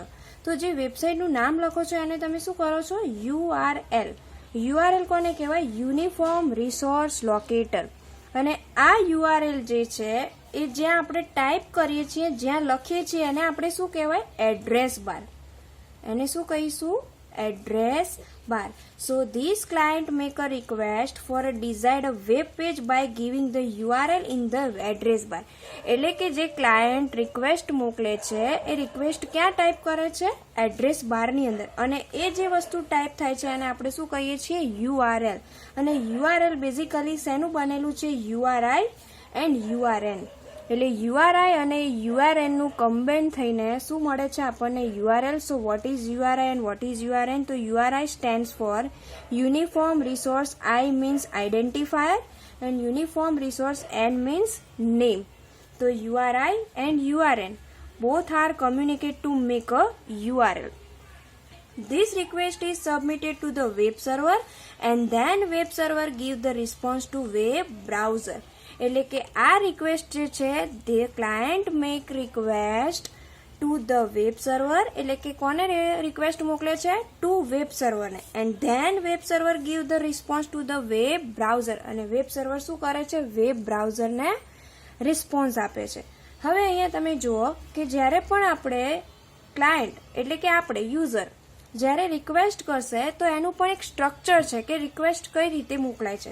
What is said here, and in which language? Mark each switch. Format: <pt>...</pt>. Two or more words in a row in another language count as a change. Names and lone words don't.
<gu>તો જે વેબસાઇટનું નામ લખો છો એને તમે શું કરો છો, URL. URL કોને કહેવાય,</gu> <en>uniform resource locator.</en> <gu>અને આ URL જે છે એ જ્યાં આપણે ટાઈપ કરીએ છીએ, જ્યાં લખીએ છીએ એને આપણે શું કહેવાય,</gu> <en>address bar.</en> <gu>એને શું કહીશું,</gu> <en>address bar. So this client make a request for a desired web page by giving the URL in the address bar.</en> <gu>એટલે કે જે ક્લાયન્ટ રિક્વેસ્ટ મોકલે છે એ રિક્વેસ્ટ ક્યાં ટાઈપ કરે છે,</gu> <en>address bar ની</en> <gu>અંદર. અને એ જે વસ્તુ ટાઈપ થાય છે એને આપણે શું કહીએ છીએ, URL. અને URL બેઝિકલી શેનું બનેલું છે,</gu> <en>URI and URN.</en> <gu>એટલે URI અને URN નું કમ્બાઇન થઈને શું મળે છે આપણને, URL.</gu> <en>So what is URI and what is URN? તો URI stands for uniform resource. I means identifier and uniform resource N means name. So URI and URN both are communicate to make a URL. This request is submitted to the web server and then web server give the response to web browser.</en> <gu>એટલે કે આ રિક્વેસ્ટ જે છે</gu> <en>the client make request to the web server.</en> <gu>એટલે કે કોને રિક્વેસ્ટ મોકલે છે,</gu> <en>to web server ને. and then web server give the response to the web browser.</en> <gu>અને</gu> <en>web server</en> <gu>શું કરે છે,</gu> <en>web browser ને</en> <gu>રિસ્પોન્સ આપે છે. હવે અહીંયા તમે જુઓ કે જ્યારે પણ આપણે ક્લાયન્ટ એટલે કે આપણે યુઝર જ્યારે રિક્વેસ્ટ કરશે તો એનું પણ એક સ્ટ્રક્ચર છે કે રિક્વેસ્ટ કઈ રીતે મોકલાય છે.</gu>